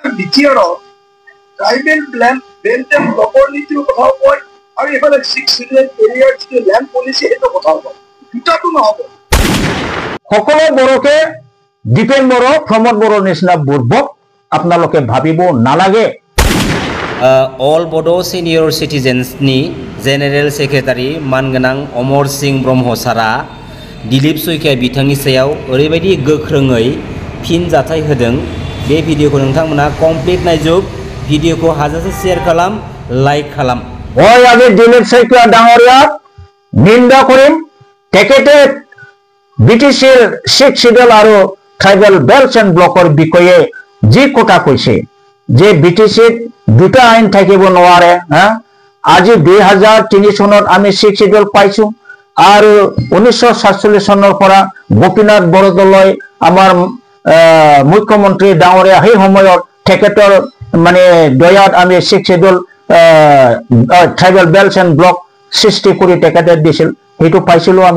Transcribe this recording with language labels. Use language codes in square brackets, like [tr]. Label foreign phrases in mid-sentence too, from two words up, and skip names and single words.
[as] দ্বিতীয়ত [en] tribal belt and block [as] নীতিৰ কথাও কয় আৰু এইফালে 6 চিডুল এৰিয়াৰ যিটো [en] land policy [as] সেইটো কথাও কয়। দুটাটো নহ'ব। সকলো বড়োকে দীপেন বড়ো প্ৰমোদ বড়োৰ নিচিনা বুৰ্বক আপোনালোকে ভাবিব নালাগে। [brx] অল বড়ো सिनियर सिटिजेन्सनि जेनेरेल सेक्रेटारि मानगोनां अमर सिंह ब्रह्म सारा दिलीप सैकिया बिथांनि सायाव ओरैबायदि गोख्रोङै फिनजाथाय होदों। बे भिडिअखौ नोंथांमोना कमप्लिट नायजोब। भिडिअखौ हाजासे शेयार खालाम, लाइक खालाम। [as] মই আজি দিলীপ শইকীয়া ডাঙৰীয়াক নিন্দা কৰিম। তেখেতে বিটিচিৰ 6 শিডিউল আৰু [en] tribal belt and block [as] বিষয়ে যি কথা কৈছে যে বিটিচিত দুটা আইন থাকিব নোৱাৰে। আজি 2003 চনত আমি 6 শিডিউল পাইছো আৰু 1947 চনৰ পৰা গোপীনাথ বৰদলৈ আমাৰ মুখ্যমন্ত্ৰী ডাঙৰীয়া সেই সময়ত তেখেতৰ মানে দয়াত আমি 6 শিডিউল [en] tribal belt and block [as] সৃষ্টি কৰি তেখেতে দিছিল, সেইটো পাইছিলো আমি।